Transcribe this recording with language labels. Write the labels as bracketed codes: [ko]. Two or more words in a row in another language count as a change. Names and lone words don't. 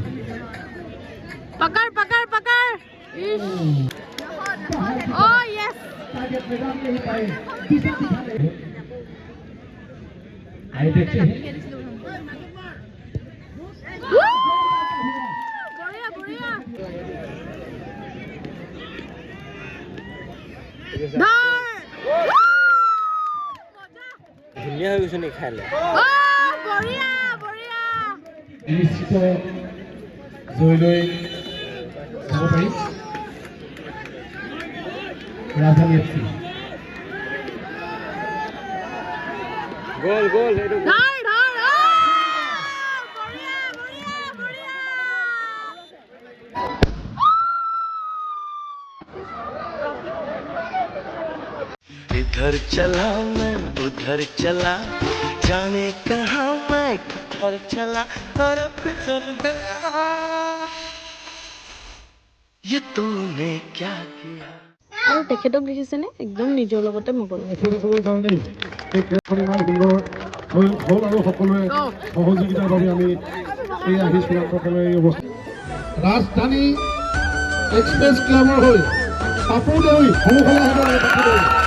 [hi] पकड़ पकड़ पकड़ [en] oh yes [hi] टारगेट मैदान में ही पाए दिशा दिखाने आए देखते हैं बढ़िया बढ़िया [as] ধুনীয়া হৈ গৈছে নি খাইলে [hi] बढ़िया बढ़िया [as] নিশ্চিত জয়লৈ যাব পাৰি ৰাজধানী FC গ'ল গ'ল এইটো [hi] धर धर बढ़िया बढ़िया बढ़िया इधर चला मैं उधर चला जाने कहाँ मैं किधर चला और फिसल गया ये तूने क्या किया [as] আৰু তেখেতক দেখিছেনে একদম নিজৰ লগতে মগন হ'ল আৰু সকলোৱে সহযোগিতাৰ বাবে আমি এই আহিছোঁ সকলোৱে এই অৱস্থা ৰাজধানী এক্সপ্ৰেছ ক্লাবৰ হৈ পাপু দেউৰী সন্মুখলৈ আহিব লাগে পাপু দেউৰী